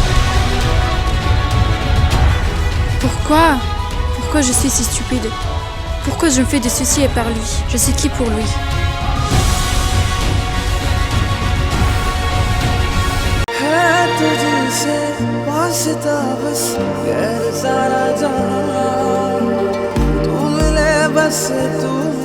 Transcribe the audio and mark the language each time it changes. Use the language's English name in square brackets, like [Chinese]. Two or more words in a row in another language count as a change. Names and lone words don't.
[French] Pourquoi je suis si stupide? Pourquoi je me fais des soucis et par lui? Je suis qui pour lui? [Hindi] तुझसे वास्ता बस गैर सारा जहां तू मिले बस तू